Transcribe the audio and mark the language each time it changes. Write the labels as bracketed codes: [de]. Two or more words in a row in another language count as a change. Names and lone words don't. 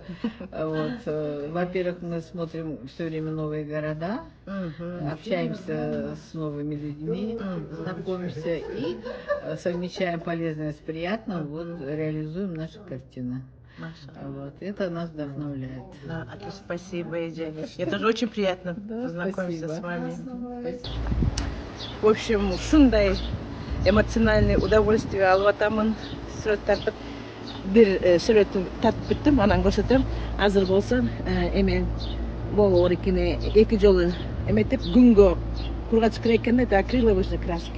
[ru] Вот, во-первых, мы смотрим все время новые города, общаемся с новыми людьми, знакомимся и совмещаем полезное с приятным, вот, реализуем наши картины. Вот, это нас вдохновляет. Да, отлично, спасибо, Эже. Мне тоже очень приятно Да, познакомиться спасибо. с вами. В общем, [ky] ушундай [ru] эмоциональный удовольствие [ky] алып атамын. Сүрөт тартып бир сүрөтүн тартып бүттүм, анан көрсөтөм. Азыр болсо эме болор экени эки жолу эметип күнгө курга чыккан экенде да [ru] акриловый краски.